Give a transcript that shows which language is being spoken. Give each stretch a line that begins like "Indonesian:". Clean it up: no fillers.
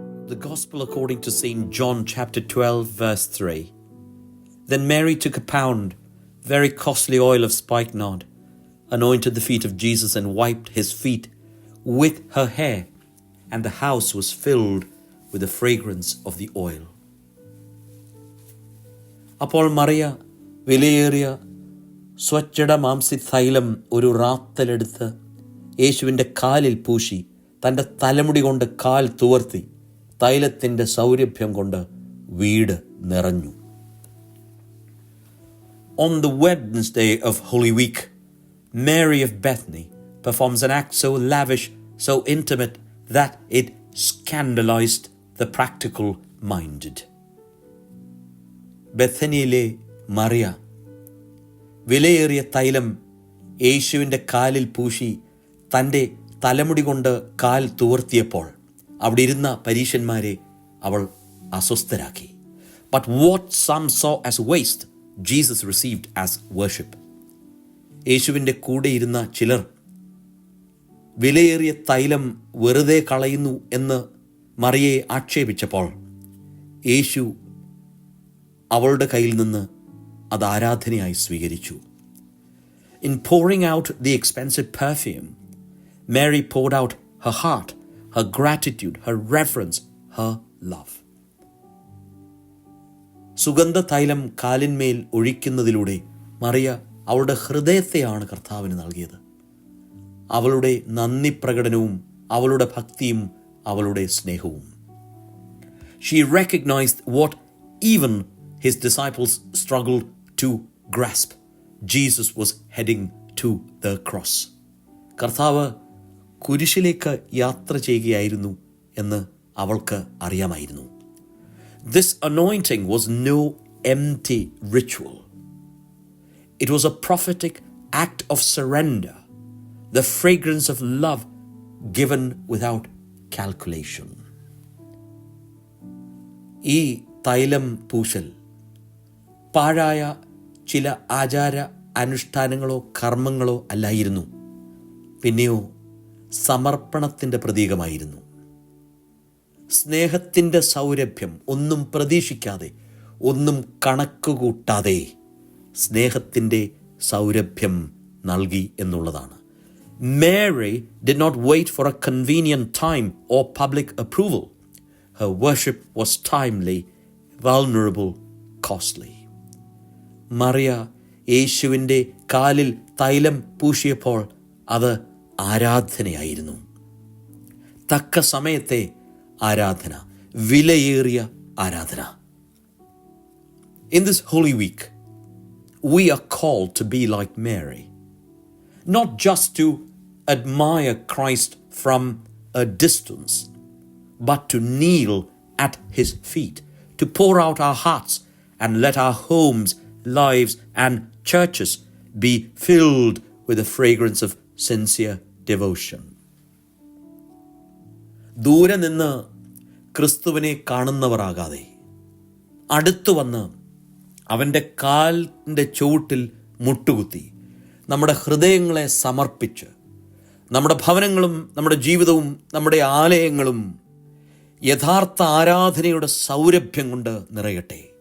English: The Gospel according to St. John chapter 12 verse 3. Then Mary took a pound, very costly oil of spikenard, anointed the feet of Jesus and wiped his feet with her hair, and the house was filled with the fragrance of the oil.
Malayalam: അപ്പോൾ മറിയ വിലയേറിയ സ്വച്ഛട മാംസി തൈലം ഒരു റാത്തലെടുത്ത് യേശുവിൻ്റെ കാലിൽ പൂശി തൻ്റെ തലമുടി കൊണ്ട് കാൽ തുവർത്തി തൈലത്തിൻ്റെ സൗരഭ്യം കൊണ്ട് വീട് നിറഞ്ഞു.
English: On the Wednesday of Holy Week, Mary of Bethany performs an act so lavish, so intimate, that it scandalized the practical minded.
Malayalam: ബethanyയിലെ Mariya വിലയേറിയ തൈലം യേശുവിൻ്റെ കാലിൽ പൂശി തൻ്റെ തലമുടി കൊണ്ട് കാൽ തുവർത്തിയപ്പോൾ അവിടെ ഇരുന്ന പരീശന്മാരെ അവൾ അസ്വസ്ഥരാക്കി.
English: But what some saw as waste, Jesus received as worship.
Malayalam: യേശുവിൻ്റെ കൂടെ ഇരുന്ന ചിലർ വിലയേറിയ തൈലം വെറുതെ കളയുന്നു എന്ന് മറിയയെ ആക്ഷേപിച്ചപ്പോൾ യേശു അവളുടെ കയ്യിൽ നിന്ന് അത് ആരാധനയായി സ്വീകരിച്ചു.
English: In pouring out the expensive perfume, Mary poured out her heart, her gratitude, her reverence, her love.
Malayalam: സുഗന്ധ തൈലം കാലിന്മേൽ ഒഴിക്കുന്നതിലൂടെ മറിയ അവളുടെ ഹൃദയത്തെയാണ് കർത്താവിന് നൽകിയത്. അവളുടെ നന്ദി പ്രകടനവും അവളുടെ ഭക്തിയും അവളുടെ സ്നേഹവും.
English: She recognized what even his disciples struggled to grasp. Jesus was heading to the cross.
Malayalam: കർത്താവ് കുരിശിലേക്ക് യാത്ര ചെയ്യുകയായിരുന്നു എന്ന് അവൾക്ക് അറിയാമായിരുന്നു.
English: This anointing was no empty ritual. It was a prophetic act of surrender, the fragrance of love given without calculation.
Malayalam: ഈ തൈലം പൂശൽ പാഴായ ചില ആചാര അനുഷ്ഠാനങ്ങളോ കർമ്മങ്ങളോ അല്ലായിരുന്നു, പിന്നെയോ സമർപ്പണത്തിൻ്റെ പ്രതീകമായിരുന്നു. സ്നേഹത്തിൻ്റെ സൗരഭ്യം ഒന്നും പ്രതീക്ഷിക്കാതെ, ഒന്നും കണക്കുകൂട്ടാതെ സ്നേഹത്തിൻ്റെ സൗരഭ്യം നൽകി എന്നുള്ളതാണ്.
English: Mary did not wait for a convenient time or public approval. Her worship was timely, vulnerable, costly.
Malayalam: Mariya യേശുവിൻ്റെ കാലിൽ തൈലം പൂശിയപ്പോൾ അത് ആരാധനയായിരുന്നു. തക്ക സമയത്തെ ആരാധന, വിലയേറിയ ആരാധന.
English: In this Holy Week, we are called to be like Mary, not just to admire Christ from a distance, but to kneel at his feet, to pour out our hearts and let our homes, lives and churches be filled with the fragrance of sincere devotion.
Malayalam: ദൂരെ നിന്ന് ക്രിസ്തുവിനെ കാണുന്നവരാകാതെ അടുത്തു വന്ന് അവൻ്റെ കാലിൻ്റെ ചുവട്ടിൽ മുട്ടുകുത്തി നമ്മുടെ ഹൃദയങ്ങളെ സമർപ്പിച്ച് നമ്മുടെ ഭവനങ്ങളും നമ്മുടെ ജീവിതവും നമ്മുടെ ആലയങ്ങളും യഥാർത്ഥ ആരാധനയുടെ സൗരഭ്യം കൊണ്ട് നിറയട്ടെ.